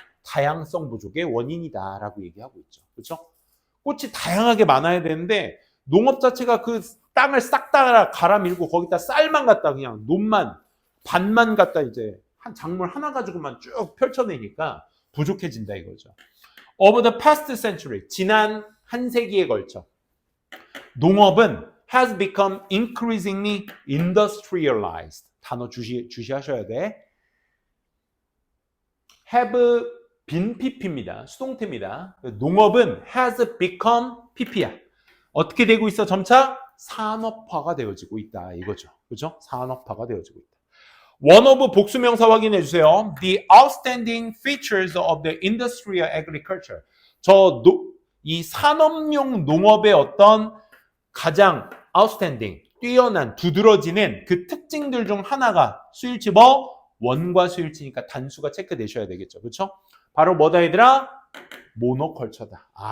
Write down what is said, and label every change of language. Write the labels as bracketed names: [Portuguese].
[Korean] 다양성 부족의 원인이다라고 얘기하고 있죠. 그렇죠? 꽃이 다양하게 많아야 되는데 농업 자체가 그 땅을 싹 다 갈아 밀고 거기다 쌀만 갖다 그냥 논만 반만 갖다 이제 한 작물 하나 가지고만 쭉 펼쳐내니까 부족해진다 이거죠. [English] Over the past century, [Korean] 지난 한 세기에 걸쳐 농업은 [English] has become increasingly industrialized. [Korean] 단어 주시하셔야 돼. have been pp입니다. 수동태입니다. 농업은 [English] has become pp [Korean] 야. 어떻게 되고 있어? 점차 산업화가 되어지고 있다 이거죠. 그죠? 산업화가 되어지고 있다. One of 복수명사 확인해 주세요. [English] The outstanding features of the industrial agriculture. [Korean] 이 산업용 농업의 어떤 가장 outstanding, 뛰어난, 두드러지는 그 특징들 중 하나가 수일치 원과 수일치니까 단수가 체크되셔야 되겠죠. 그렇죠? 바로 뭐다 얘들아? 모노컬처다.